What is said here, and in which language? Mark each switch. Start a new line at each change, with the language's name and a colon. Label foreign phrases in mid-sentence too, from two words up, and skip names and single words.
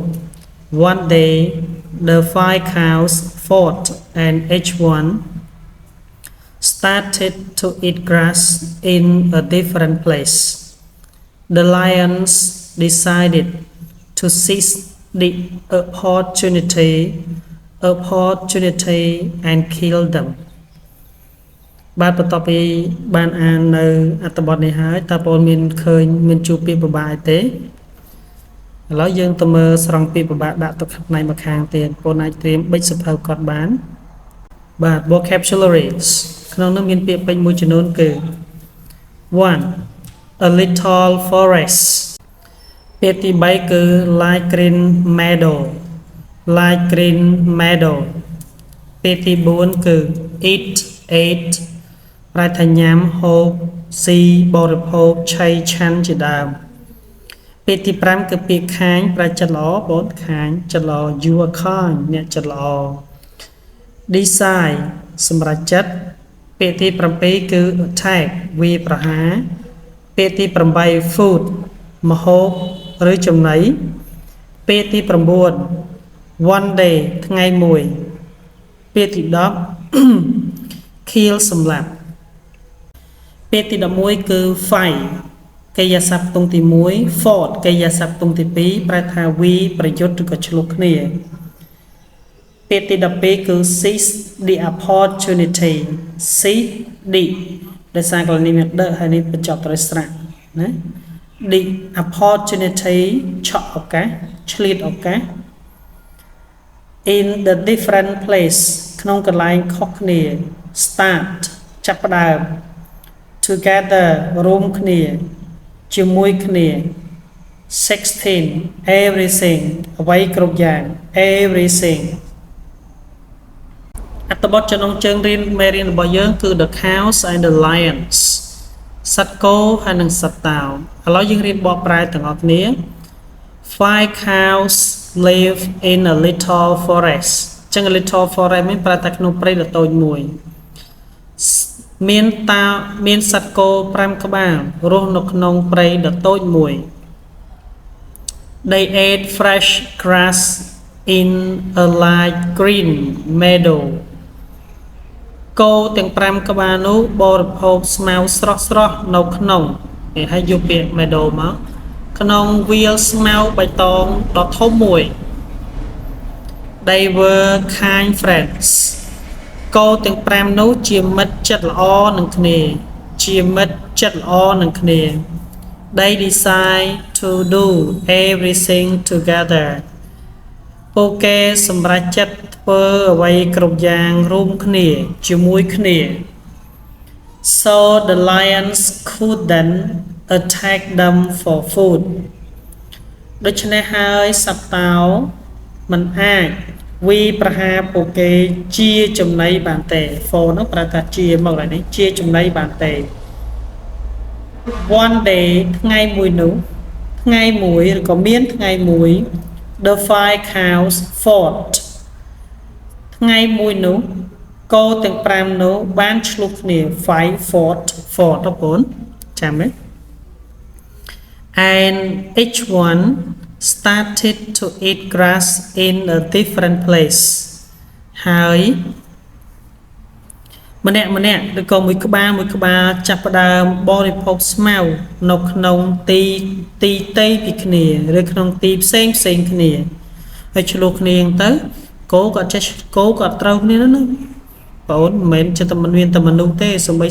English: One day, the five cows fought, and each one started to eat grass in a different place. The lions decided to seize the opportunity and kill them.
Khmer: បាទបន្ទាប់ពីបានអាននៅអត្ថបទនេះហើយតើបងមានឃើញមានជួបពាក្យពិបាកទេឥឡូវយើងទៅមើលស្រង់ពាក្យពិបាកដាក់ទៅផ្នែកម្ខាងទៀតបងអាចត្រៀមប៊ិចសភៅកត់បានបាទ vocabularies ក្នុងនោះមានពាក្យពេចន៍មួយចំនួនគឺ 1.
English: A little forest
Khmer: ពាក្យទី3គឺ
English: light green meadow
Khmer: ពាក្យទី4គឺ eat ប្រែថាញ៉ាំហូបស៊ីបរិភោគឆៃឆាន់ជាដើមពាក្យទី5គឺពា ក្យខាញប្រែចិត្តល្អបងខាញចិត្តល្អ
English: you are kind
Khmer: អ្នកចិត្តល្អ decide សម្រេចចិត្តពាក្យទី7គឺ attack វាប្រហារពាក្យទី8 food ម្ហូបឬចំណីពាក្យទី9
English: one day
Khmer: ថ្ងៃមួយ ពាក្យទី10 kill សម្លាប់ពាក្យទី11គឺ fight កិរិយាសព្ទទង់ទី1 fought កិរិយាសព្ទទង់ទី2ប្រែថាវាប្រយុទ្ធឬក៏ឆ្លោះគ្នាពាក្យទី12គឺ
English: seize the opportunity seize the
Khmer: ដោយសារកលនេះមានដកហើយនេះបញ្ចប់ត្រូវស្រៈណា
English: the opportunity
Khmer: ឆក់ឱកាសឆ្លៀតឱកាស
English: in the different place
Khmer: ក្នុងកន្លែងខុសគ្នា start ចាប់ផ្ដើម together រួមគ្នាជាមួយគ្នា 16 everything អ្វីគ្រប់យ៉ាង everything អត្ថបទចំណងជើងមេរៀនរបស់យើងគឺ
English: the cows and the lions
Khmer: សត្វគោហើយនិងសត្វតោឥឡូវយើងរៀនបកប្រែទាំងអស់គ្នា
English: Five cows live in a little forest
Khmer: ចឹង
English: little forest
Khmer: មានប្រែថាក្នុងព្រៃដ៏តូចមួយ មានសត្វគោ5ក្បាលរស់នៅក្នុងព្រៃដ៏តូចមួយ
English: They ate fresh grass in a light green meadow
Khmer: គោទាំង5ក្បាលនោះបរិភោគស្មៅស្រស់នៅក្នុងគេឲ្យយកពាក្យ meadow មកក្នុងវាលស្មៅបៃតងដ៏ធំមួយ
English: They were kind friends
Khmer: គោទាំង5នោះជាមិត្តចិត្តល្អនឹង គ្នា
English: They decide to do everything together
Khmer: ពួកគេសម្រេចចិត្តធ្វើអ្វីគ្រប់ យ៉ាងរួមគ្នាជាមួយគ្នា
English: So the lions couldn't attack them for food
Khmer: ដូច្នេះហើយសត្វតោមិនអាចវាប្រហារពួកគេជាចំណីបានទេ for នោះប្រែថាជាមកឡើយនេះជាចំណីបានទេ
English: One day
Khmer: ថ្ងៃមួយនោះថ្ងៃមួយឬក៏មានថ្ងៃមួយ
English: The five cows fought
Khmer: ថ្ងៃមួយនោះគោទាំង5នោះបានឆ្លោះគ្នា
English: five fought
Khmer: ទៅបងចាំទេ
English: And each one started to eat grass in a different place
Khmer: ហើយម្នាក់ឬក៏មួយក្បាលចាប់ផ្ដើមបរិភោគស្មៅនៅក្នុងទីតីពីគ្នាឬក្នុងទីផ្សេងគ្នាហើយឆ្លោះគ្នាទៅគោក៏ត្រូវគ្នាណាបងមិនមែនចិត្តតែមានតែមនុស្សទេសូម្បី